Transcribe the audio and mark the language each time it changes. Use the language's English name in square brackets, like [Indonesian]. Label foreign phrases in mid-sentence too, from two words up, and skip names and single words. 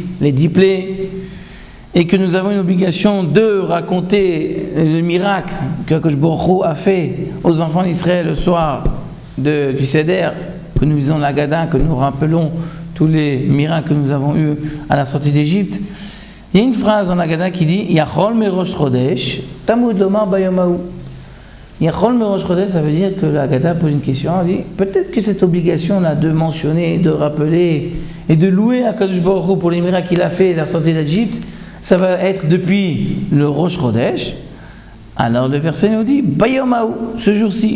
[French] les 10 plaies, et que nous avons une obligation de raconter le miracle que [Hebrew] הקדוש ברוך הוא [French] a fait aux enfants d'Israël le soir du Seder, que nous lisons la Haggadah, que nous rappelons tous les miracles que nous avons eus à la sortie d'Égypte, il y a une phrase dans la Haggadah qui dit [Hebrew] יכול מראש חודש, תלמוד לומר ביום ההוא. יכול מראש חודש, [French] ça veut dire que la Haggadah pose une question, elle dit peut-être que cette obligation-là de mentionner, de rappeler et de louer [Hebrew] הקדוש ברוך הוא [French] pour les miracles qu'il a fait à la sortie d'Égypte, ça va être depuis le [Hebrew] ראש חודש. [French] Alors le verset nous dit bayamahu, ce jour-ci.